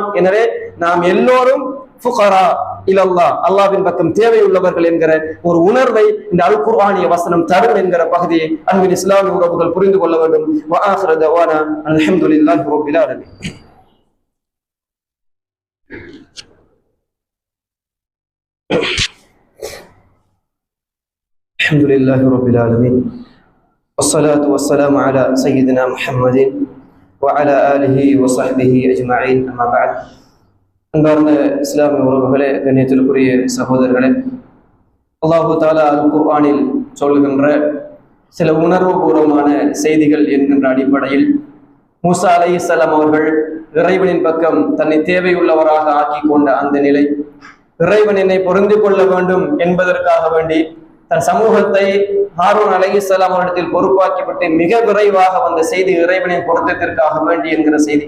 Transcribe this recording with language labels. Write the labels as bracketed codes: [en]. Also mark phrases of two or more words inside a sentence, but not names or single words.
[ta] எனவே நாம் எல்லோரும் [ar] فقراء إلى الله, [ta] அல்லாஹ்வின் பக்கம் தேவை உள்ளவர்கள் என்கிற ஒரு உணர்வை இந்த அல் குர்ஆனிய வசனம் தரும் என்கிற பகுதியை அன்பின் இஸ்லாமிய உறவுகள் புரிந்து கொள்ள வேண்டும். [ar] وآخر دعوانا الحمد لله رب العالمين. الحمد لله رب العالمين. والصلاة والسلام على سيدنا محمد وعلى آله وصحبه أجمعين. أما بعد. [ta] அன்பார்ந்த இஸ்லாமிய உறவுகளே, கண்ணியத்திற்குரிய சகோதரர்களே, [ar] الله تعالى [ta] அல் குர்ஆனில் சொல்லுகின்ற சில உணர்வுபூர்வமான செய்திகள் என்கின்ற அடிப்படையில் மூசா அலைஹிஸ்ஸலாம் அவர்கள் இறைவனின் பக்கம் தன்னை தேவையுள்ளவராக ஆக்கி கொண்ட அந்த நிலை, இறைவன் என்னை பொருந்து கொள்ள வேண்டும் என்பதற்காக வேண்டி தன் சமூகத்தை ஹாரூன் அலைஹிஸ்ஸலாம் அவரிடத்தில் பொறுப்பாக்கிவிட்டு மிக விரைவாக வந்த செய்தி இறைவனின் பொருத்தத்திற்காக வேண்டி என்கிற செய்தி.